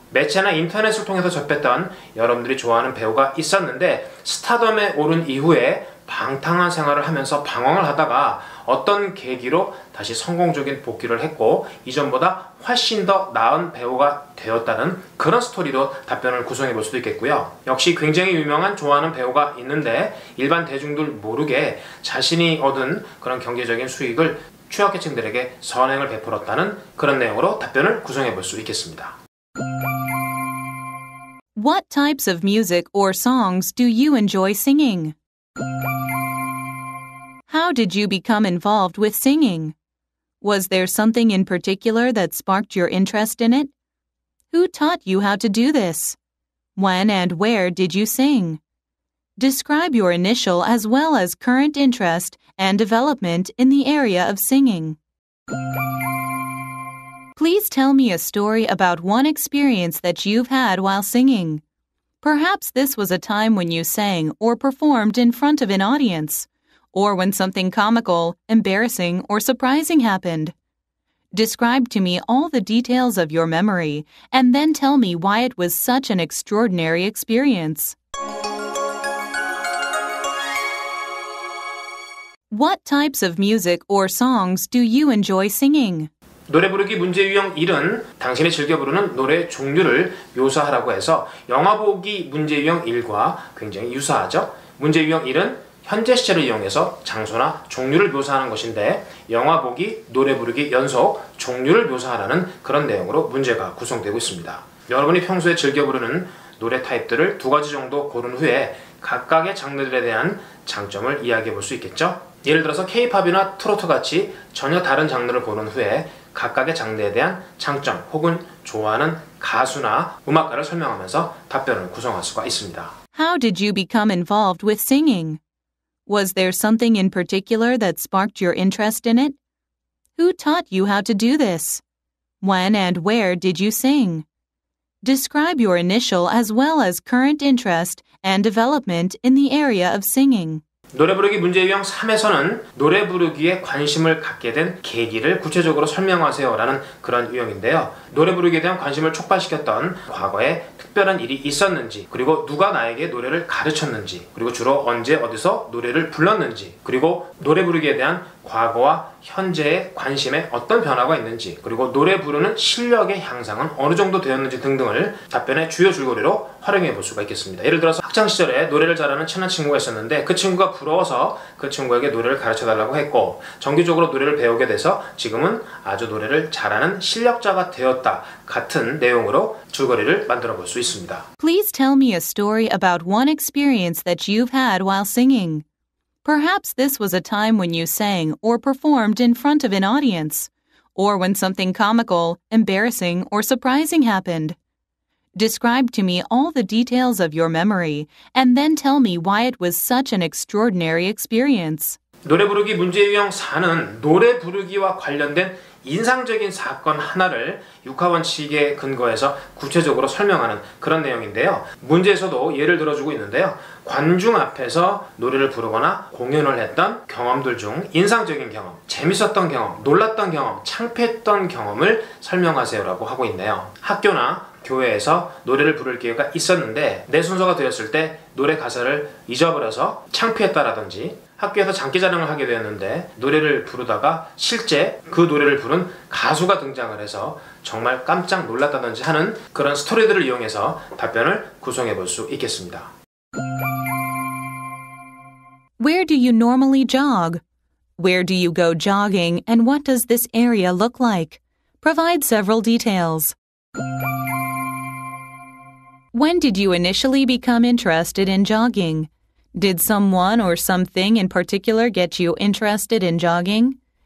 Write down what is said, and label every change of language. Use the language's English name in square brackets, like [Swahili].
[Korean] 매체나 인터넷을 통해서 접했던 여러분들이 좋아하는 배우가 있었는데 스타덤에 오른 이후에 방탕한 생활을 하면서 방황을 하다가 어떤 계기로 다시 성공적인 복귀를 했고 이전보다 훨씬 더 나은 배우가 되었다는 그런 스토리로 답변을 구성해 볼 수도 있겠고요. 역시 굉장히 유명한 좋아하는 배우가 있는데 일반 대중들 모르게 자신이 얻은 그런 경제적인 수익을 취약계층들에게 선행을 베풀었다는 그런 내용으로 답변을 구성해 볼 수 있겠습니다. [English] What types of music or songs do you enjoy singing? How did you become involved with singing? Was there something in particular that sparked your interest in it? Who taught you how to do this? When and where did you sing? Describe your initial as well as current interest and development in the area of singing. Please tell me a story about one experience that you've had while singing. Perhaps this was a time when you sang or performed in front of an audience, or when something comical, embarrassing, or surprising happened. Describe to me all the details of your memory, and then tell me why it was such an extraordinary experience. What types of music or songs do you enjoy singing? [Korean] 노래 부르기 문제 유형 1은 당신이 즐겨 부르는 노래 종류를 묘사하라고 해서 영화 보기 문제 유형 1과 굉장히 유사하죠. 문제 유형 1은 현재 시제를 이용해서 장소나 종류를 묘사하는 것인데 영화 보기, 노래 부르기, 연속, 종류를 묘사하라는 그런 내용으로 문제가 구성되고 있습니다. 여러분이 평소에 즐겨 부르는 노래 타입들을 2가지 정도 고른 후에 각각의 장르들에 대한 장점을 이야기해 볼 수 있겠죠. 예를 들어서 K-팝이나 트로트 같이 전혀 다른 장르를 고른 후에 각각의 장르에 대한 장점 혹은 좋아하는 가수나 음악가를 설명하면서 답변을 구성할 수가 있습니다. [English] How did you become involved with singing? Was there something in particular that sparked your interest in it? Who taught you how to do this? When and where did you sing? Describe your initial as well as current interest and development in the area of singing. [Korean] 노래 부르기 문제 유형 3에서는 노래 부르기에 관심을 갖게 된 계기를 구체적으로 설명하세요라는 그런 유형인데요. 노래 부르기에 대한 관심을 촉발시켰던 과거에 특별한 일이 있었는지, 그리고 누가 나에게 노래를 가르쳤는지, 그리고 주로 언제 어디서 노래를 불렀는지, 그리고 노래 부르기에 대한 과거와 현재의 관심에 어떤 변화가 있는지, 그리고 노래 부르는 실력의 향상은 어느 정도 되었는지 등등을 답변의 주요 줄거리로 활용해 볼 수가 있겠습니다. 예를 들어서 학창시절에 노래를 잘하는 친한 친구가 있었는데 그 친구가 부러워서 그 친구에게 노래를 가르쳐달라고 했고 정기적으로 노래를 배우게 돼서 지금은 아주 노래를 잘하는 실력자가 되었다 같은 내용으로 줄거리를 만들어 볼 수 있습니다. [English] Please tell me a story about one experience that you've had while singing. Perhaps this was a time when you sang or performed in front of an audience, or when something comical, embarrassing, or surprising happened. Describe to me all the details of your memory, and then tell me why it was such an extraordinary experience. [Korean] 노래 부르기 문제 유형 4는 노래 부르기와 관련된 인상적인 사건 하나를 육하원칙에 근거해서 구체적으로 설명하는 그런 내용인데요. 문제에서도 예를 들어주고 있는데요. 관중 앞에서 노래를 부르거나 공연을 했던 경험들 중 인상적인 경험, 재밌었던 경험, 놀랐던 경험, 창피했던 경험을 설명하세요라고 하고 있네요. 학교나 교회에서 노래를 부를 기회가 있었는데 내 순서가 되었을 때 노래 가사를 잊어버려서 창피했다라든지 학교에서 장기자랑을 하게 되었는데 노래를 부르다가 실제 그 노래를 부른 가수가 등장을 해서 정말 깜짝 놀랐다든지 하는 그런 스토리들을 이용해서 답변을 구성해 볼 수 있겠습니다. [English] Where do you normally jog? Where do you go jogging, and what does this area look like? Provide several details. When did you initially become interested in jogging? Did someone or something in particular get you interested in jogging?